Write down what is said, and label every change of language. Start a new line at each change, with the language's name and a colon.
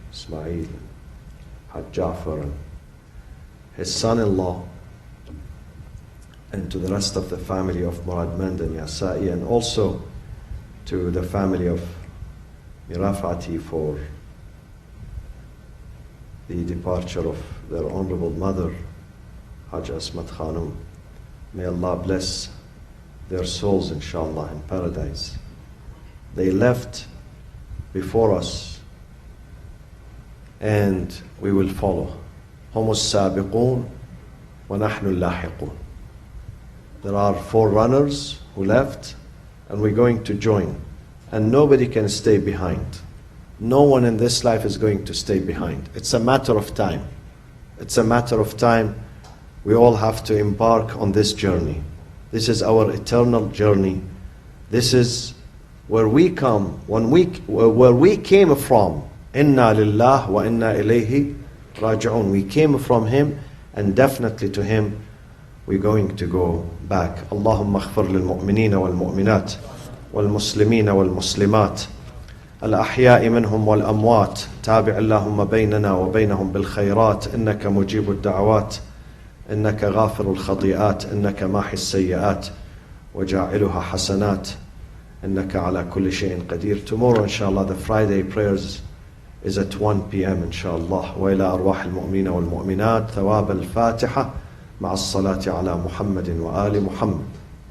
English: Ismail, Haj Jafar, and his son-in-law, and to the rest of the family of Murad Mand and Yasai, and also to the family of Mirafati for the departure of their honorable mother, Haj Asmat Khanum. May Allah bless their souls, inshallah, in paradise. They left before us, and we will follow.
Arabic: هم السابقون ونحن اللاحقون.
English: There are forerunners who left, and we're going to join. And nobody can stay behind. No one in this life is going to stay behind. It's a matter of time. It's a matter of time. We all have to embark on this journey. This is our eternal journey. This is where we come, where we came from.
Arabic: Inna lillah wa inna ilayhi raji'un.
English: We came from Him, and definitely to Him we're going to go back.
Arabic: Allahumma aghfir lil mu'minina wal mu'minat wal muslimina wal muslimat الأحياء منهم والأموات تابع اللهم بيننا وبينهم بالخيرات إنك مجيب الدعوات إنك غافر الخطيئات إنك ماحي السيئات وجاعلها حسنات إنك على كل شيء قدير.
English: Tomorrow inshallah the Friday prayers is at 1 p.m. inshallah.
Arabic: وإلى أرواح المؤمنين والمؤمنات ثواب الفاتحة مع الصلاة على محمد وآل محمد.